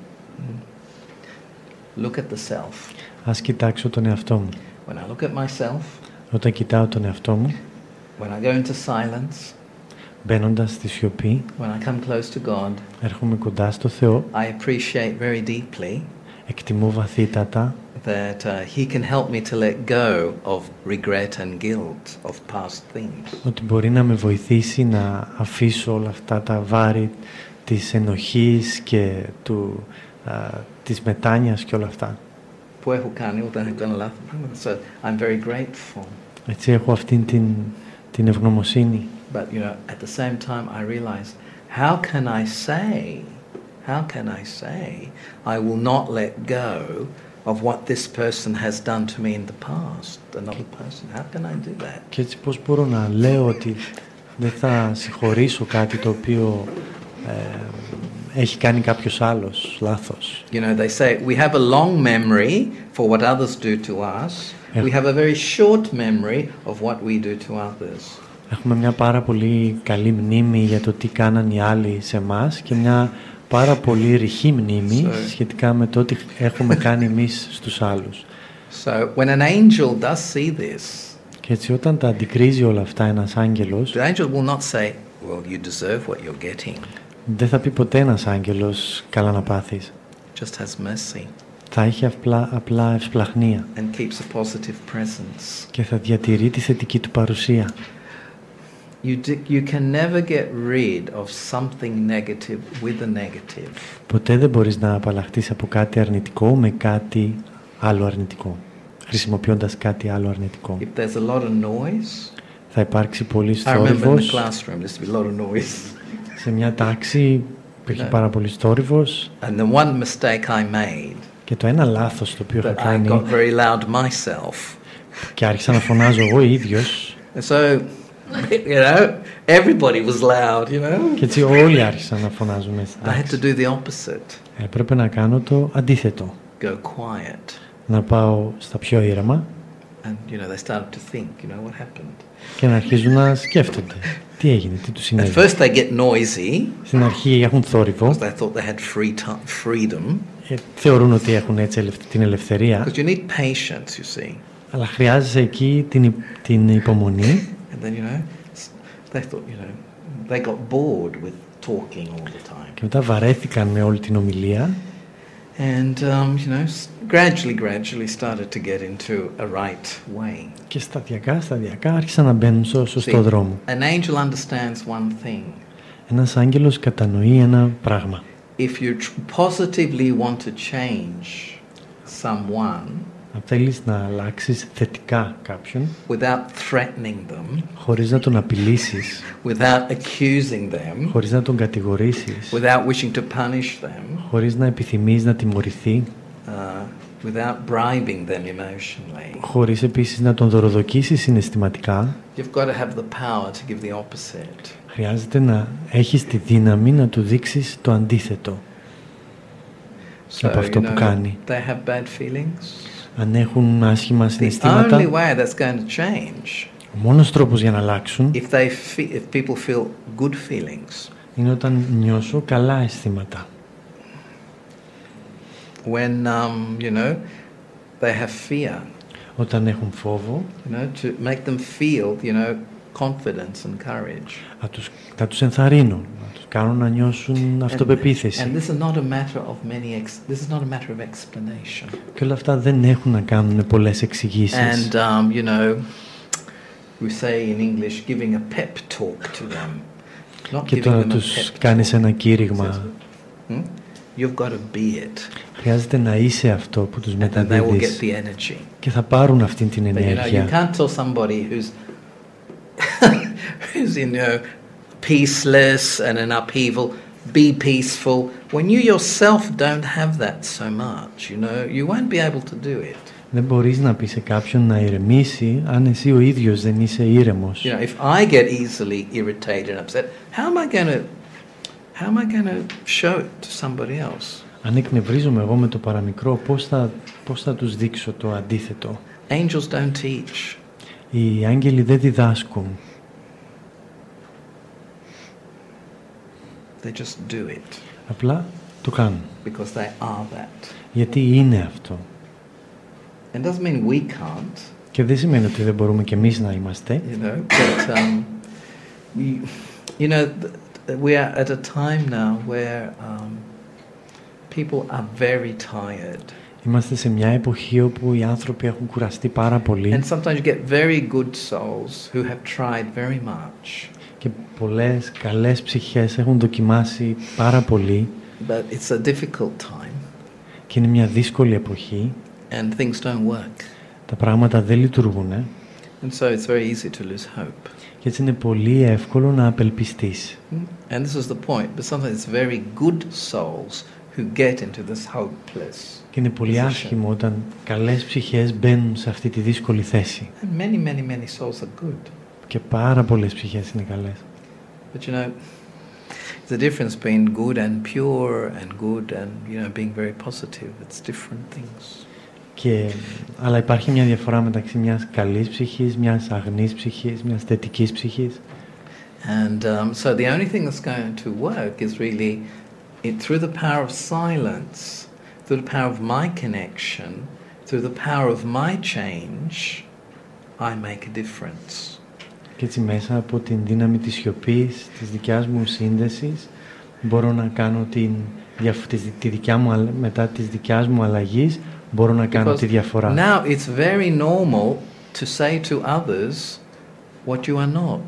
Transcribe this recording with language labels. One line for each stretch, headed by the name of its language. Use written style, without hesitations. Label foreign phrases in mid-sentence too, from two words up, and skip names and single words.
English: Look at the self.
Greek: Ας κοιτάξω τον εαυτό μου.
English: When I look at myself,
Greek: όταν κοιτάω τον εαυτό μου,
English: when I go into silence,
Greek: μπαίνοντας στη σιωπή,
English: when I come close to God,
Greek: έρχομαι κοντά στο Θεό,
English: I appreciate very deeply
Greek: εκτιμώ βαθύτατα
English: that he can help me to let go of regret and guilt of past things.
Greek: Ότι μπορεί να με βοηθήσει να αφήσω όλα αυτά τα βάρη της ενοχής και της μετάνοιας και όλα αυτά. Που έχω κάνει όταν έχω κάνει λάθος.
English: So I'm very grateful.
Greek: Έτσι έχω αυτήν την ευγνωμοσύνη.
English: But you know, at the same time I realize, how can I say I will not let go of what this person has done to me in the past, another person? How can I do that?
Greek: Και έτσι πώς μπορώ να λέω ότι δεν θα συγχωρήσω κάτι το οποίο έχει κάνει κάποιος άλλος λάθος.
English: You know, they say we have a long memory for what others do to us. We have a very short memory of what we do to others.
Greek: Έχουμε μια πάρα πολύ καλή μνήμη για το τι κάναν οι άλλοι σε εμάς και μια πάρα πολύ ρηχή μνήμη σχετικά με το τι έχουμε κάνει εμείς στους άλλους.
English: So when an angel does see this,
Greek: και έτσι όταν τα αντικρίζει όλα αυτά ένας άγγελος,
English: the angel will not say, well, you deserve what you're getting.
Greek: Δεν θα πει ποτέ ένας άγγελος καλά να πάθεις.
English: Just has mercy.
Greek: Θα έχει απλά ευσπλαχνία.
English: And keeps a positive presence.
Greek: Και θα διατηρεί τη θετική του παρουσία.
English: You can never get rid of something negative with a negative.
Greek: Ποτέ δεν μπορείς να απαλλαχτείς από κάτι αρνητικό με κάτι άλλο αρνητικό, χρησιμοποιώντας κάτι άλλο αρνητικό.
English: If there's a lot of noise,
Greek: θα υπάρξει πολύ θόρυβος. Σε μια τάξη υπήρχε πάρα πολύ θόρυβος.
English: And the one mistake I made,
Greek: και το ένα λάθος το οποίο είχα κάνει,
English: I got very loud myself.
Greek: Και άρχισα να φωνάζω εγώ ίδιος.
English: So, you know, everybody was loud, you know.
Greek: Και έτσι όλοι άρχισαν να φωνάζουν μέσα.
English: I had to do the opposite.
Greek: Έπρεπε να κάνω το αντίθετο.
English: Go quiet.
Greek: Να πάω στα πιο ήρεμα.
English: And you know, they started to think, you know, what happened.
Greek: Και να αρχίζουν να σκέφτονται. Τι έγινε, τι τους συνέβη.
English: At first they get noisy.
Greek: Στην αρχή έχουν θόρυβο.
English: Because they thought they had freedom.
Greek: Θεωρούν ότι έχουν έτσι την ελευθερία.
English: Because you need patience, you see.
Greek: Αλλά χρειάζεσαι εκεί την υπομονή.
English: And then, you know, they thought, you know, they got bored with talking all the time.
Greek: Και μετά βαρέθηκαν με όλη την ομιλία.
English: And, you know, gradually started to get into a right way.
Greek: Και σταδιακά άρχισαν να μπαίνουν στο σωστό δρόμο.
English: An angel understands one thing.
Greek: Ένας άγγελος κατανοεί ένα πράγμα.
English: If you positively want to change someone,
Greek: αν θέλεις να αλλάξεις θετικά κάποιον,
English: without threatening them,
Greek: χωρίς να τον απειλήσεις,
English: without accusing them,
Greek: χωρίς να τον κατηγορήσεις,
English: without wishing to punish them,
Greek: χωρίς να επιθυμείς να τιμωρηθεί,
English: without bribing them emotionally,
Greek: χωρίς επίσης να τον δωροδοκίσεις συναισθηματικά,
English: you've got to have the power to give the opposite.
Greek: χρειάζεται να έχεις τη δύναμη να του δείξεις το αντίθετο από αυτό που κάνει.
English: They have bad feelings.
Greek: Αν έχουν άσχημα
English: The
Greek: συναισθήματα,
English: only way that's going to change,
Greek: ο μόνος τρόπος για να αλλάξουν
English: if people feel good feelings,
Greek: είναι όταν νιώσω καλά αισθήματα.
English: when they have fear,
Greek: Όταν έχουν φόβο,
English: to make them feel confidence and courage.
Greek: θα τους ενθαρρύνω, να τους κάνουν να νιώσουν αυτοπεποίθηση.
English: And this is not a matter of this is not a matter of explanation.
Greek: Και όλα αυτά δεν έχουν να κάνουν πολλές εξηγήσεις.
English: And we say in English, giving a pep talk to them, not
Greek: Και
English: giving
Greek: τώρα
English: them a
Greek: τους
English: pep
Greek: κάνεις
English: talk.
Greek: ένα κήρυγμα.
English: You've got to be it.
Greek: Χρειάζεται να είσαι αυτό που τους
English: And then they will get
Greek: μεταδίδεις
English: the energy.
Greek: και θα πάρουν αυτή την
English: But you
Greek: ενέργεια.
English: can't tell somebody who's peaceless and in upheaval, be peaceful. When you yourself don't have that so much, you won't be able to do it.
Greek: Δεν μπορείς να πεις σε κάποιον να ηρεμήσει αν εσύ ο ίδιος δεν είσαι ήρεμος.
English: If I get easily irritated and upset, how am I going to show it to somebody else?
Greek: Αν εκνευρίζομαι εγώ με το παραμικρό, πώς θα τους δείξω το αντίθετο.
English: Angels don't teach.
Greek: Οι άγγελοι δεν διδάσκουν.
English: They just do it.
Greek: Απλά το κάνουν.
English: Because they are that.
Greek: Γιατί είναι αυτό.
English: It doesn't mean we can't.
Greek: Και δεν σημαίνει ότι δεν μπορούμε κι εμείς να είμαστε.
English: But we are at a time now where people are very tired.
Greek: Είμαστε σε μια εποχή όπου οι άνθρωποι έχουν κουραστεί πάρα πολύ.
English: And sometimes you get very good souls who have tried very much.
Greek: Και πολλές καλές ψυχές έχουν δοκιμάσει πάρα πολύ.
English: But it's a difficult time.
Greek: Και είναι μια δύσκολη εποχή.
English: And things don't work.
Greek: Τα πράγματα δεν λειτουργούν.
English: And so it's very easy to lose hope.
Greek: Και έτσι είναι πολύ εύκολο να απελπιστείς.
English: And this is the point. But sometimes it's very good souls who get into this hopeless.
Greek: Και είναι πολύ άσχημο όταν καλές ψυχές μπαίνουν σε αυτή τη δύσκολη θέση.
English: And many souls are good.
Greek: Και πάρα πολλές ψυχές είναι καλές.
English: But the difference between good and pure and good and being very positive, it's different things.
Greek: Αλλά υπάρχει μια διαφορά μεταξύ μιας καλής ψυχής, μιας αγνής ψυχής, μιας θετικής ψυχής.
English: And so the only thing that's going to work is really through the power of silence, through the power of my connection, through the power of my change, I make a difference.
Greek: Και έτσι μέσα από την δύναμη της σιωπής, της δικιάς μου σύνδεσης, μπορώ να κάνω μετά της δικιάς μου αλλαγής, μπορώ να κάνω τη διαφορά.
English: Now it's very normal to say to others what you are not.